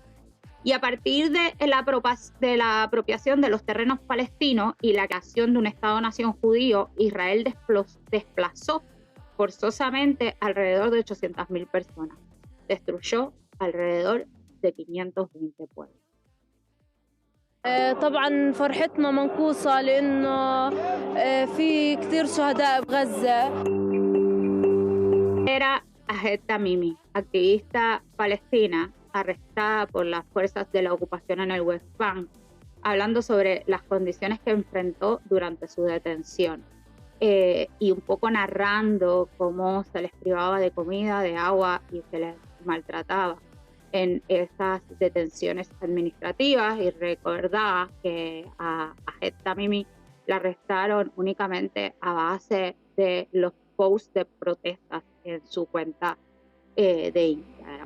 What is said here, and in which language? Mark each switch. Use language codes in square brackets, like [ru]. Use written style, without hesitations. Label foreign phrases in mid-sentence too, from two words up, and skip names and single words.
[es] Y a partir de la apropiación de los terrenos palestinos y la creación de un Estado-nación judío, Israel desplazó forzosamente alrededor de 800.000 personas. Destruyó alrededor de 520 pueblos. [ar] طبعا فرحتنا منقوصة لأنه في كتير شهداء بغزة. [es] Era Ahed Tamimi, activista palestina arrestada por las fuerzas de la ocupación en el West Bank, hablando sobre las condiciones que enfrentó durante su detención y un poco narrando cómo se les privaba de comida, de agua y se les maltrataba en esas detenciones administrativas, y recordaba que a Ahed Tamimi la arrestaron únicamente a base de los posts de protestas en su cuenta de Instagram.